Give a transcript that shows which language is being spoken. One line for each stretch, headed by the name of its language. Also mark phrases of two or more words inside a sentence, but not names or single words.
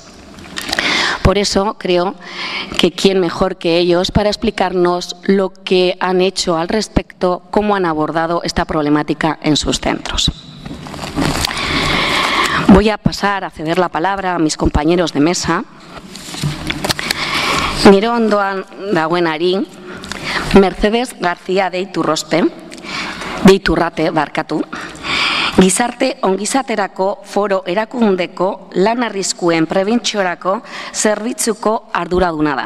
Spanish: Por eso creo que quién mejor que ellos para explicarnos lo que han hecho al respecto, cómo han abordado esta problemática en sus centros. Voy a pasar a ceder la palabra a mis compañeros de mesa.
Basque: Nire ondoan dagoenari, Mercedes García de Iturrate, Gizarte ongizaterako foro erakundeko lan arriskuen prebentziorako zerbitzuko arduraduna da.